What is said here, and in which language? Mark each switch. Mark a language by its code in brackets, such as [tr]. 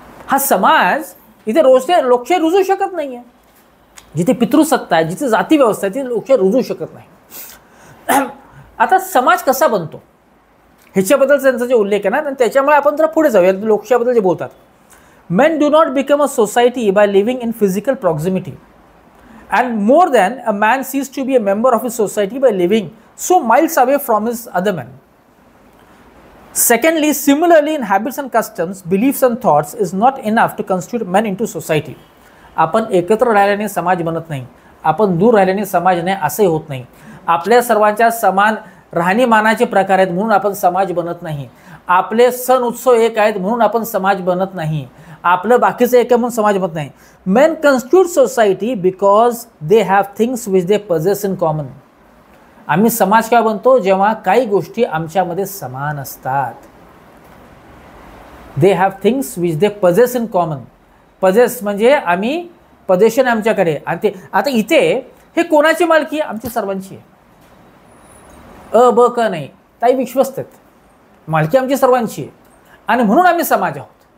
[mr] हा समाज इथे लोकशाही रुजू शकत नाहीये. जिथे पितृसत्ता आहे, जिथे जाती व्यवस्था आहे, तिथे लोकशाही रुजू शकत नाही. आता समाज कसा बनतो ह्याच्याबद्दल त्यांचा जे उल्लेख आहे ना, त्याच्यामुळे आपण जरा पुढे जाऊया. लोकशाहीबद्दल जे बोलतात, [en] men do not become a society by living in physical proximity, and more than a man ceases to be a member of his society by living so miles away from his other men. Secondly, similarly in habits and customs, beliefs and thoughts is not enough to constitute men into society. [mr] आपण एकत्र राहिल्याने समाज बनत नाही, आपण दूर राहिल्याने समाज नाही असंही होत नाही. आपल्या सर्वांच्या समान राहणीमानाचे प्रकार आहेत म्हणून आपण समाज बनत नाही. आपले सण उत्सव एक आहेत म्हणून आपण समाज बनत नाही. आपलं बाकीचं एक म्हणून समाज बनत नाही. [en] Men constitute society because they have things which they possess in common. [mr] आम्ही समाज काय बनतो जेव्हा काही गोष्टी आमच्यामध्ये समान असतात. [en] They have things which they possess in common. [mr] possess म्हणजे आम्ही possession आमच्याकडे. आणि ते आता इथे हे कोणाची मालकी? आमची सर्वांची आहे. ब क नाही, ताई विश्वस्त आहेत, मालकी आमची सर्वांची आहे आणि म्हणून आम्ही समाज आहोत.